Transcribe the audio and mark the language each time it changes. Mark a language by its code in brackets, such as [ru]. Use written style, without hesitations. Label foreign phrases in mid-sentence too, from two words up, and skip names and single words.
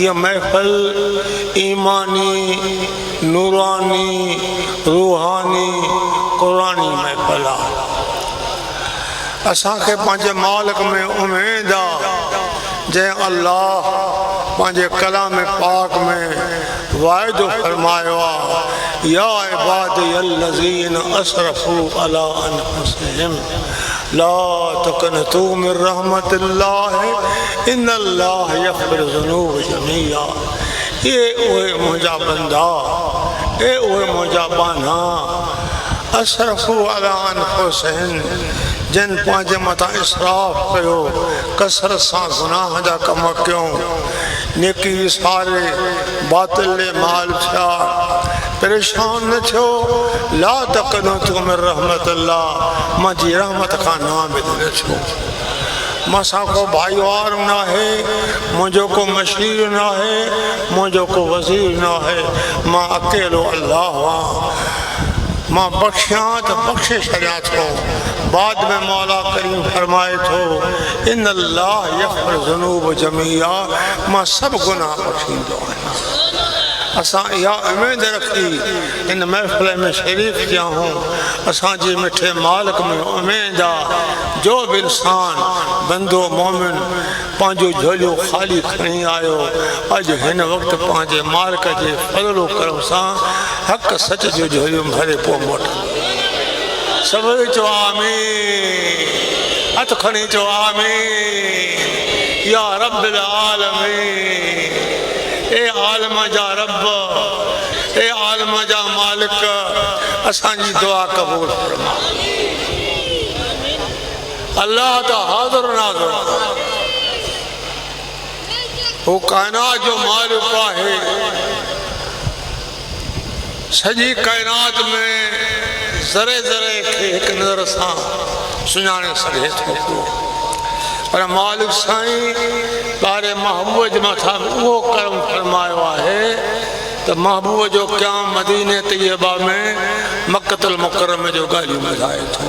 [sd] हीअ महफ़िल ईमानी, नूरानी, रूहानी, क़ुरानी महफ़िल आहे। असांखे पंहिंजे मालिक में उमेद आहे जंहिं अल्लाह पंहिंजे कलाम पाक में वाइदो फरमायो आहे, [ar] يا عبادي الذين أسرفوا على أنفسهم لا تقنطوا من رحمة الله إن الله يغفر الذنوب جميعا. [sd] ये उहे मुंहिंजा बंदा, ये उहे मुंहिंजा बाना, [ar] أسرفوا على أنفسهم, [sd] जिन पंहिंजे मथां इसराफ़ कयो, कसरत सां गुनाह जा कम कयूं, नेकी विसारे बातिल माल थिया, परेशान न थियो। [ar] لا تقنطوا من رحمة الله, [sd] मुंहिंजी रहमत खां नाउमीद न थियो। मूंसां को भाईवार न आहे, मुंहिंजो को मशीर न आहे, मुंहिंजो को वज़ीर न आहे, मां अकेलो अल्लाह आहियां। मां बख़्शियां त बख़्शे छॾियां थो। बाद में मौला करीम फरमाए थो, [ar] إن الله يغفر الذنوب جميعا, [sd] मां सभु गुनाह बख़्शींदो आहियां। असां इहा उमेद रखी इन महफ़िल में शरीफ़ थिया हूं। असांजे मिठे मालिक में उमेद आहे, जो बि इंसान बंदो मोमिन पंहिंजो झोलियो ख़ाली खणी आयो, अॼु हिन वक़्तु पंहिंजे मालिक जे फज़लो करम सां हक़ सच जो झोलियो भरे पोइ मोटंदो। सभई चओ आमीन, हथ खणी चओ आमीन। [ar] يا رب العالمين, [sd] ए आलम जा रब, ए आलम जा मालिक, असांजी दुआ क़बूल फरमा। अल्लाह त हाज़िर नाज़िर, हू काइनात जो मालिक आहे। सॼी काइनात में ज़रे ज़रे खे हिकु नज़र सां सुञाणे सघे थो, पर मालिक साईं ॿारे महबूब जे मथां उहो करम फरमायो आहे त महबूब जो क़याम मदीने तैयबा में मक्कतुल मुकर्रम जो ॻाल्हियूं ॿुधाए थो।